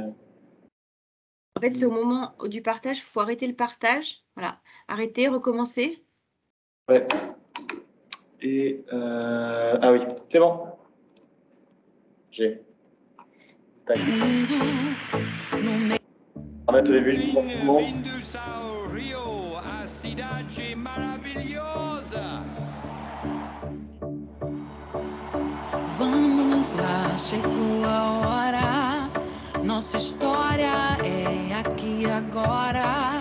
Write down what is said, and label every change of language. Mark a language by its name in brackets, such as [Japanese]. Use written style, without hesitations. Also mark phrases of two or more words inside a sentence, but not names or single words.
[French] En fait, c'est au moment du partage, il faut arrêter le partage. Voilà, arrêter, recommencer. Ouais. Et ah oui, c'est bon. J'ai. Tac. On va mettre au début, je pense tout le monde. [Portuguese] Vamos lá, chegou a hora. Nossa história é aqui agora.